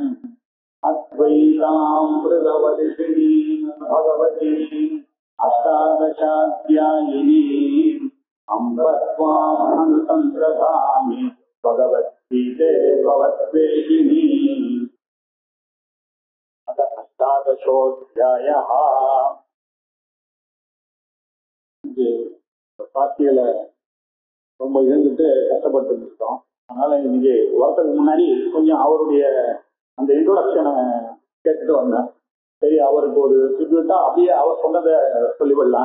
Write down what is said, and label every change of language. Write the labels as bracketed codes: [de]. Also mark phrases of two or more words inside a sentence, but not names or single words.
[sa] अद्वैतामृतवर्षिणीं भगवतीं अष्टादशाध्यायिनीं अम्ब त्वाम् अनुसम्प्रदामि भगवद्गीते भवद्वेषिणीम्। अथ अष्टादशोऽध्यायः। [ta] பாத்தியில ரொம்ப இருந்துட்டு கஷ்டப்பட்டு இருக்கோம். அதனால இன்னைக்கு வரதுக்கு முன்னாடி கொஞ்சம் அவருடைய அந்த இன்ட்ரோடக்ஷனை கேட்டுட்டு வந்தேன். சரி, அவருக்கு ஒரு ட்ரிபியூட்டா அப்படியே அவர் சொன்னதை சொல்லிவிடலாம்.